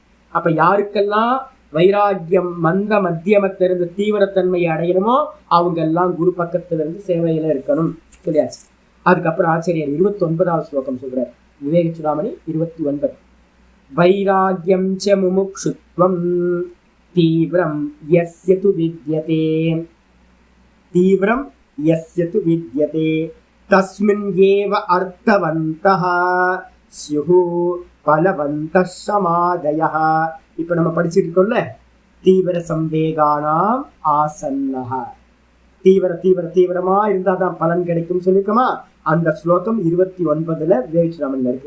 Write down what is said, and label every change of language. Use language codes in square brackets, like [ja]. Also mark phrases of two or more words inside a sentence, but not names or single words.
[ta] அப்ப யாருக்கெல்லாம் வைராக்கியம் மத்தியமத்திலிருந்து தீவிரத்தன்மையை அடையணுமோ அவங்க எல்லாம் குரு பக்கத்துல இருந்து சேவையில இருக்கணும். சொல்லியாச்சு. அதுக்கப்புறம் ஆச்சாரியர் 29வது ஸ்லோகம் சொல்றார். [sa] விவேக சூடாமணி 29. वैराग्यं च मुमुक्षुत्वं तीव्रं यस्य तु विद्यते, तीव्रं यस्य तु विद्यते तस्मिन् एव अर्थवन्तः स्युः फलवन्तः शमादयः. [ta] இப்ப நம்ம படிச்சுட்டு இருக்கோம்ல, [sa] तीव्र संवेगानाम् आसन्नः. [ta] தீவிரமா இருந்தாதான் பலன் கிடைக்கும் சொல்லிருக்கோமா? அந்த ஸ்லோகம் 29ல விவேகானந்தர் இருக்கு.